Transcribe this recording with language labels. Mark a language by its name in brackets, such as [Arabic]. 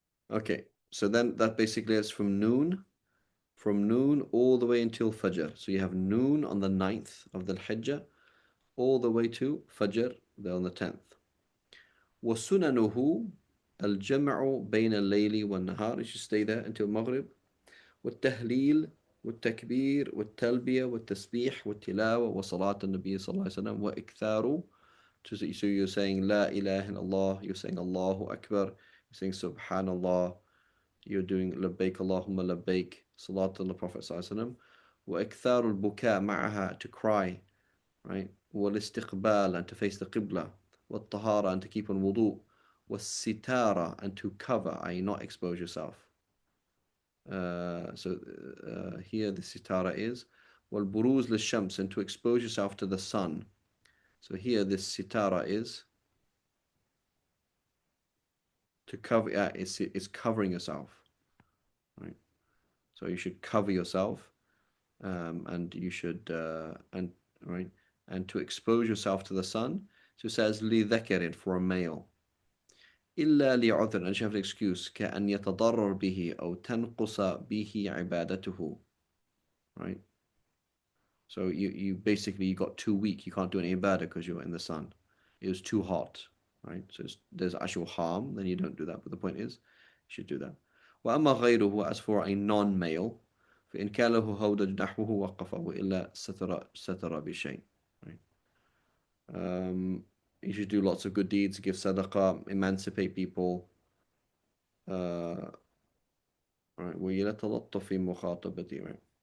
[English] okay, so then that basically is from noon all the way until Fajr. So you have noon on the 9th of the Hijjah all the way to Fajr on the 10th. [Arabic] وسننه الجمع بين الليل والنهار. [English] You should stay there until Maghrib. [Arabic] والتهليل والتكبير والتلبية والتسبيح والتلاوة وصلاة النبي صلى الله عليه وسلم وإكثار. [English] So you're saying [Arabic] لا إله إلا الله, [English] you're saying Allahu Akbar, you're saying Subhanallah, you're doing [Arabic] لبيك اللهم لبيك, [English] Salat on the Prophet صلى الله عليه وسلم. [Arabic] وإكثار البكاء معها, [English] to cry, right? والاستقبال, and to face the Qibla. والطهارة, and to keep on wudu. والستارة, and to cover, i.e. not expose yourself. So here the sitara is [Arabic] والبروز للشمس, [English] and to expose yourself to the sun. So here this sitara is to cover, it's covering yourself, right? So you should cover yourself, and you should and right, and to expose yourself to the sun. So it says لذكر, for a male. [Arabic] إلا لعذر, [English] and you have an excuse, [Arabic] كأن يتضرر به أو تنقص به عبادته, right? [English] So you basically, you got too weak, you can't do any ibadah because you're in the sun. It was too hot, right? So there's actual harm, then you don't do that. But the point is, you should do that. [Arabic] وأما غيره, [English] as for a non-male, [Arabic] فإن كان له هودج نحوه وقفه إلا ستر بشيء, right? [English] You should do lots of good deeds, give sadaqah, emancipate people, right? [Arabic] ويتلطف في مخاطبته, right?